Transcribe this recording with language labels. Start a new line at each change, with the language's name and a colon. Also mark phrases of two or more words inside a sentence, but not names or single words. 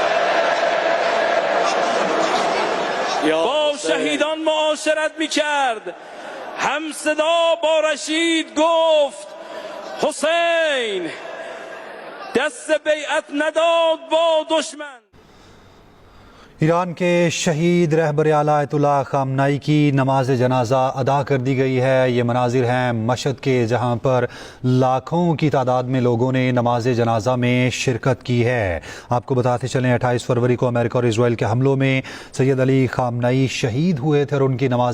Persian: با شهیدان معاشرت میکرد، هم صدا با رشید گفت حسین، دست بیعت نداد با دشمن.
Urdu: ایران کے شہید رہبر اعلیٰ آیت اللہ خامنائی کی نماز جنازہ ادا کر دی گئی ہے۔ یہ مناظر ہیں مشہد کے، جہاں پر لاکھوں کی تعداد میں لوگوں نے نماز جنازہ میں شرکت کی ہے۔ آپ کو بتاتے چلیں 28 فروری کو امریکہ اور اسرائیل کے حملوں میں سید علی خامنائی شہید ہوئے تھے اور ان کی نماز